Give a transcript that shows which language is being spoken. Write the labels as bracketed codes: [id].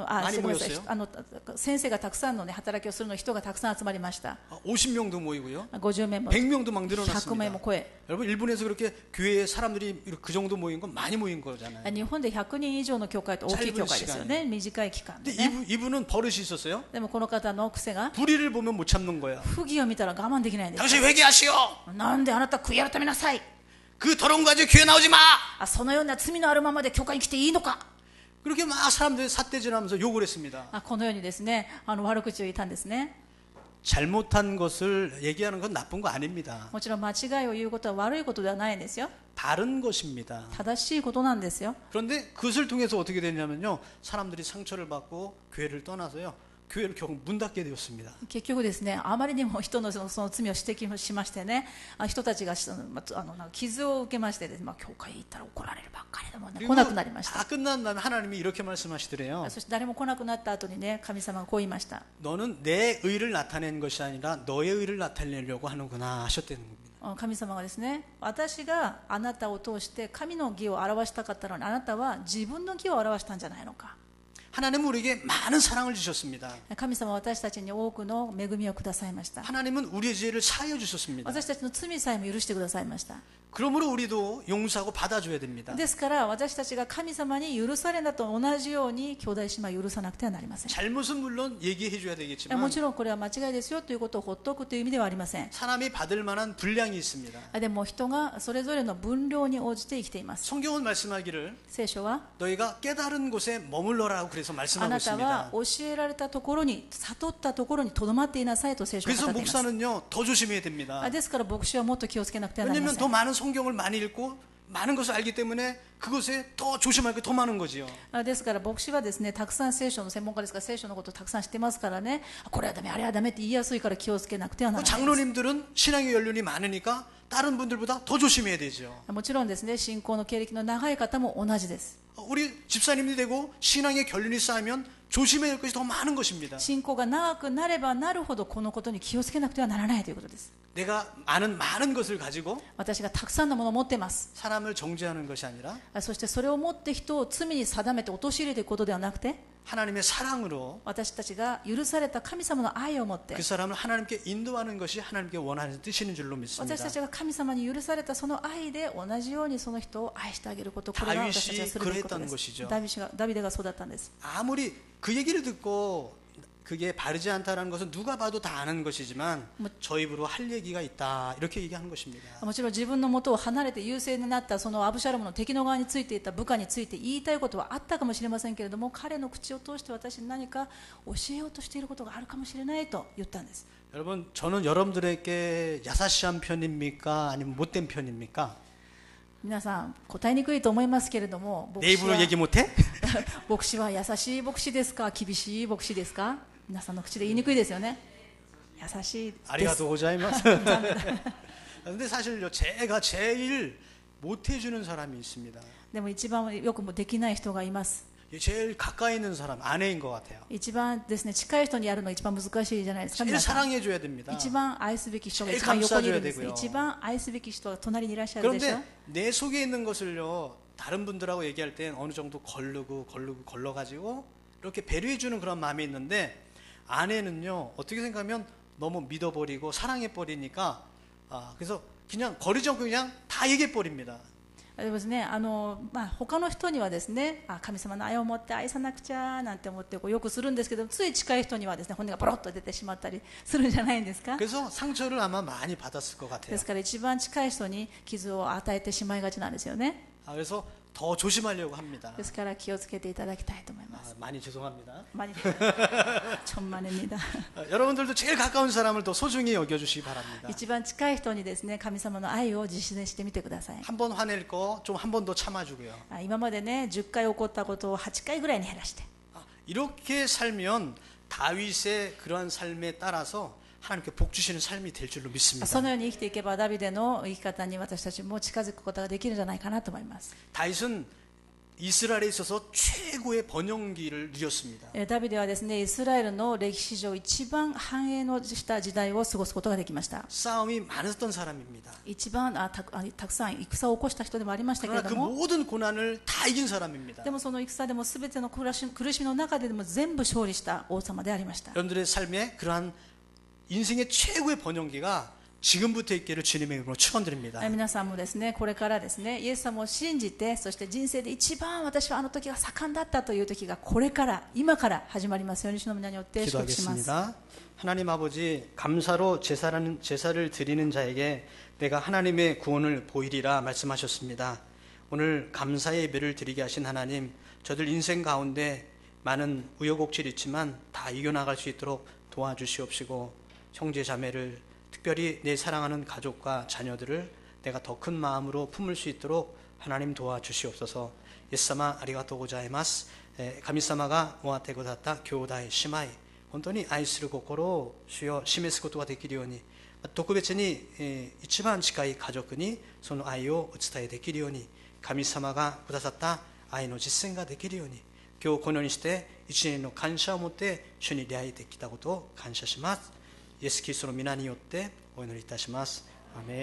[ja] すみません、先生がたくさんの、ね、働きをするの人がたくさん集まりました。 [ko] 50명도 모이고요. [ja] 50名も [ko] 100명도 막 [ja] 100名も [ko] 늘어났습니다. [ja] 超え、 [ko] 여러분 일본에서 그렇게 교회에 사람들이 그 정도 모인 건 많이 모인 거잖아요. [ja] 日本で100人以上の教会と大きい教会ですよね。短い期間で、 [ko] 근데 [ja] ね、 [ko] 이분은 버릇이 있었어요. [ja] でもこの方の癖が、 [ko] 불의를 보면 못 참는 거야. [ja] 不義を見たら我慢できないんです。 [ko] 당신 회개하시오. [ja] なんであなた悔い改めなさい。 [ko] 그 더러운 거 가지고 교회 나오지 마. [ja] そのような罪のあるままで教会に来ていいのか。 [ko] 그렇게 막 사람들이 삿대질하면서 욕을 했습니다. [ja] このようにですね、悪口を言ったんですね。 [ko] 잘못한 것을 얘기하는 건 나쁜 거 아닙니다. [ja] もちろん間違いを言うことは悪いことではないんですよ。 [ko] 바른 것입니다. [ja] 正しいことなんですよ。 [ko] 그런데 그것을 통해서 어떻게 되냐면요, 사람들이 상처를 받고 교회를 떠나서요, 교회를 결국 문 닫게 되었습니다. [ja] 結局ですね、あまりにも人のその罪を指摘しましてね、人たちが傷を受けましてですね、教会行ったら怒られるばっかりでも、ね、来なくなりました。 [ko] 다 끝난 다음에 하나님이 이렇게 말씀하시더래요. [ja] そして誰も来なくなった後にね、神様がこう言いました。 [ko] 너는 내 의를 나타낸 것이 아니라 너의 의를 나타내려고 하는구나 하셨다는 겁니다. [ja] 神様がですね、私があなたを通して神の義を表したかったのに、あなたは自分の義を表したんじゃないのか。 [ko] 하나님은 우리에게 많은 사랑을 주셨습니다. [ja] 神様は私たちに多くの恵みをくださいました。 [ko] 하나님은 우리의 죄를 사하여 주셨습니다. [ja] 私たちの罪さえも許してくださいました。 [ko] 그러므로 우리도 용서하고 받아줘야 됩니다. [ja] ですから私たちが神様に許されたと同じように兄弟姉妹を許さなくてはなりません。 [ko] 잘못은 물론 얘기해 줘야 [ja] も [ko] 되겠지만 [ja] ちろんこれは間違いですよということをほっとくという意味ではありません。 [ko] 사람이 받을 만한 분량이 있습니다. [ja] でも人がそれぞれの分量に応じて生きています。 [ko] 성경은 말씀하기를 [ja] 聖書は [ko] 너희가 깨달은 곳에 머물러라고 그래서 [ja] あ [ko] 말씀하고 [ja] なた [ko] 있습니다. [ja] は教えられたところに悟ったところにとどまっていなさいと聖書は語 [ko] 그래서 [ja] っています。 [ko] 목사는요 더 조심해야 됩니다. [ja] ですから牧師はもっと気をつけなくてはなりま [ko] 왜냐하면 [ja] せ [ko] 더 [ja] ん。 [ko] 많은 성경을 많이 읽고 많은 것을 알기 때문에 그것에 더 조심할 게 더 많은 거지요. [ja] ですから牧師はですね、たくさん聖書の専門家ですから聖書のことをたくさん知ってますからね、これはダメあれはダメって言いやすいから気をつけなくてはならないです。 [ko] 장로님들은 신앙의 연륜이 많으니까 다른 분들보다 더 조심해야 되죠. [ja] もちろんですね、信仰の経歴の長い方も同じです。 [ko] 우리 집사님이 되고 신앙의 결륜이 쌓이면 조심해야 할 것이 더 많은 것입니다. [ja] 信仰が長くなればなるほどこのことに気をつけなくてはならないということです。 [ko] 내가 아는 많은 것을 가지고 [ja] 私がたくさんのものを持っています。 [ko] 사람을 정죄하는 것이 아니라 [ja] そしてそれを持って人を罪に定めて陥れていくことではなくて、 [ko] 하나님의 사랑으로 [ja] 私たちが許された神様の愛を持って、 [ko] 그 사람을 하나님께 인도하는 것이 하나님께 원하는 뜻이는 줄로 믿습니다. [ja] 私たちが神様に許されたその愛で同じようにその人を愛してあげること、これが私たちがするべきことです。ダビデがそうだったんです。 [ko] 아무리 그 얘기를 듣고 그게 바르지 않다라는 것은 누가 봐도 다 아는 것이지만 저 입으로 할 얘기가 있다 이렇게 얘기하는 것입니다. [ja] もちろん自分の元を離れて優勢になったそのアブシャロムの敵の側についていた部下について言いたいことはあったかもしれませんけれども、彼の口を通して私に何か教えようとしていることがあるかもしれないと言ったんです。 [ko] 여러분 저는 여러분들에게 야사시한 편입니까 아니면 못된 편입니까? [ja] 皆さん答えにくいと思いますけれども、 [ko] 내 입으로 얘기 못해? [ja] 牧師は優しい牧師ですか、厳しい牧師ですか。皆さんの口で言いにくいですよね。優しいです。 아리가또 고자이마스. [ko] 근데 사실요, 제가 제일 못해주는 사람이 있습니다. [ja] でも一番よくもできない人がいます。 [ko] 제일 가까이 있는 사람, 아내인 것 같아요. [ja] 一番ですね、近い人にやるのが一番難しいじゃないですか。 [ko] 제일 [ja] 皆さん [ko] 사랑해줘야 됩니다. [ja] 一番愛すべき人が [ko] 제일 [ja] 一番横にいるんです。 [ko] 감싸줘야 되고요. [ja] 一番愛すべき人が隣にいらっしゃるでしょ。 [ko] 그런데 내 속에 있는 것을요, 다른 분들하고 얘기할 땐 어느 정도 걸러가지고 이렇게 배려해주는 그런 마음이 있는데, 아내는요, 어떻게 생각하면 너무 믿어버리고 사랑해버리니까, 그래서 그냥 거리지 않고 그냥 다 얘기해버립니다. [ja] でもですね、他の人にはですね、神様の愛を持って愛さなくちゃなんて思ってよくするんですけど、つい近い人にはですね、本音がポロッと出てしまったりするんじゃないんですか。 [ko] 그래서 상처를 아마 많이 받았을 것 같아요. [ja] ですから一番近い人に傷を与えてしまいがちなんですよね。 [ko] 그래서 더 조심하려고 합니다. [ja] ですから気をつけていただきたいと思います。 [ko] 많이 죄송합니다. 많이 천만입니다. 여러분들도 제일 가까운 사람을 더 소중히 여겨주시기 바랍니다. [ja] 一番近い人にですね、神様の愛を実践してみてください。 [ko] 한 번 화낼 거 좀 한 번 더 참아주고요. [ja] 今までね、10回起こったことを8回ぐらいに減らして、 [ko] 이렇게 살면 다윗의 그러한 삶에 따라서 하나님께 복 주시는 삶이 될 줄로 믿습니다. [ja] そのように生きていけばダビデの生き方に私たちも近づくことができるんじゃないかなと思います。 [ko] 다윗은 이스라엘에 있어서 최고의 번영기를 누렸습니다. [ja] ダビデはですね、イスラエルの歴史上一番繁栄のした時代を過ごすことができました。 [ko] 싸움이 많았던 사람입니다. [ja] 一番たくさん戦を起こした人でもありましたけれ [ko] 그러나 [ja] ど [ko] 그 [ja] も、 [ko] 모든 고난을 다 이긴 사람입니다. [ja] でもその戦でも全ての苦しみの中でも全部勝利した王様でありました。 [ko] 여러분들의 삶에 그러한 인생의 최고의 번영기가 지금부터 있기를 주님의 이름으로 축원드립니다. [ja] 皆さんもですね、これからですね、イエス様を信じて、そして人生で一番私はあの時が盛んだったという時がこれから今から始まりますように主の皆によって祝福します。 [ko] 기도하겠습니다. 하나님 아버지, 감사로 제사를 드리는 자에게 내가 하나님의 구원을 보이리라 말씀하셨습니다. 오늘 감사의 예배를 드리게 하신 하나님, 저들 인생 가운데 많은 우여곡절이 있지만 다 이겨나갈 수 있도록 도와주시옵시고, 형제 자매를 특별히 내 사랑하는 가족과 자녀들을 내가 더 큰 마음으로 품을 수 있도록 하나님 도와주시옵소서. [ja] 예수様ありがとうございます。神様がお与えくださった兄弟姉妹、本当に愛する心を主よ示すことができるように、特別に一番近い家族にその愛をお伝えできるように、神様がくださった愛の実践ができるように、今日このようにして一年の感謝を持って主に出会えてきたことを感謝します。イエス・キリストの皆によってお祈りいたします。アメン。